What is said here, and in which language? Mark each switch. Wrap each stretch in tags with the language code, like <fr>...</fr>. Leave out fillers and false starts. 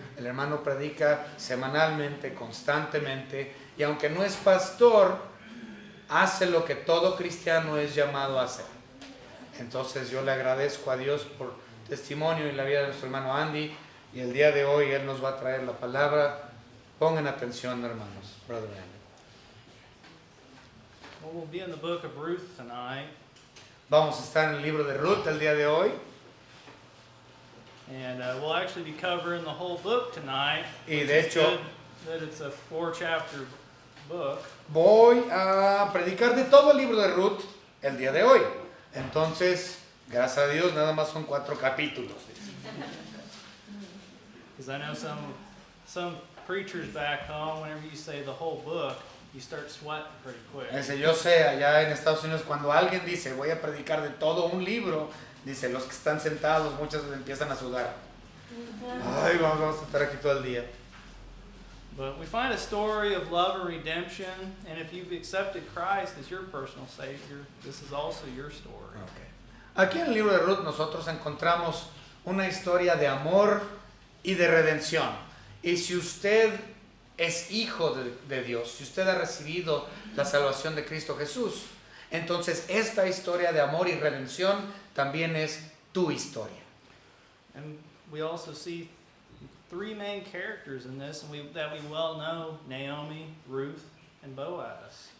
<es>El hermano predica semanalmente, constantemente, y aunque no es pastor, hace lo que todo cristiano es llamado a hacer. Entonces yo le agradezco a Dios por testimonio en la vida de nuestro hermano Andy, y el día de hoy él nos va a traer la palabra. Pongan atención, hermanos.</es> <en>Brother Andy. Well, we'll be in the book of Ruth tonight.</en> <es>Vamos a estar en el libro de Ruth el día de hoy.</es> <en>And we'll actually be covering the whole book tonight.</en> <es>Y de hecho,</es> <en>that it's a 4-chapter book.</en> <es>Voy a predicar de todo el libro de Ruth el día de hoy. Entonces, gracias a Dios, nada más son 4 capítulos.</es> <en>Because I know some preachers back home, whenever you say the whole book, you start sweating pretty quick.</en> <es>Yo sé, allá en Estados Unidos, cuando alguien dice, voy a predicar de todo un libro, dice, los que están sentados, muchos empiezan a sudar. Ay, vamos a estar aquí todo el día.</es> <en>But we find a story of love and redemption, and if you've accepted Christ as your personal Savior, this is also your story. Okay.</en> <es>Aquí en el libro de Ruth nosotros encontramos una historia de amor y de redención. Y si usted es hijo de Dios, si usted ha recibido la salvación de Cristo Jesús, entonces esta historia de amor y redención también es tu historia.</es> <en>And we also see 3 main characters in this, and that we well know: Naomi, Ruth, and Boaz.</en>